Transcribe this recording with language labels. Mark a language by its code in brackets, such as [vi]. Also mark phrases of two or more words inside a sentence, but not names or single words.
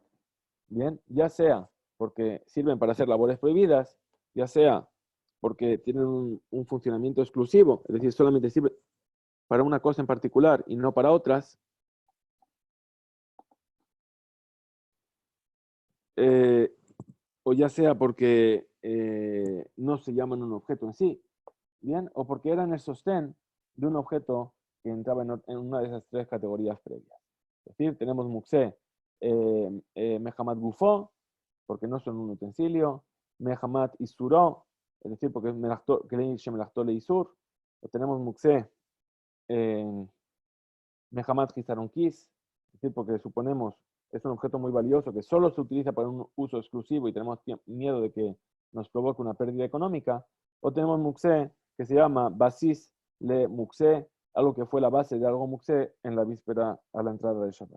[es] Bien, ya sea porque sirven para hacer labores prohibidas, ya sea porque tienen un funcionamiento exclusivo, es decir, solamente sirve para una cosa en particular y no para otras, o ya sea porque no se llaman un objeto en sí, bien, o porque eran el sostén de un objeto que entraba en una de esas tres categorías previas. Es decir, tenemos [he] מוקצה מחמת גופו, [es] porque no son un utensilio, [he] מחמת איסורו, [es] es decir, porque es le isur, o tenemos mukse, [he] מחמת חסרון כיס, [es] es decir, porque suponemos es un objeto muy valioso que solo se utiliza para un uso exclusivo y tenemos miedo de que nos provoque una pérdida económica, o tenemos mukse, que se llama [he] בסיס למוקצה, [es] algo que fue la base de algo mukse en la víspera a la entrada del Shabbat.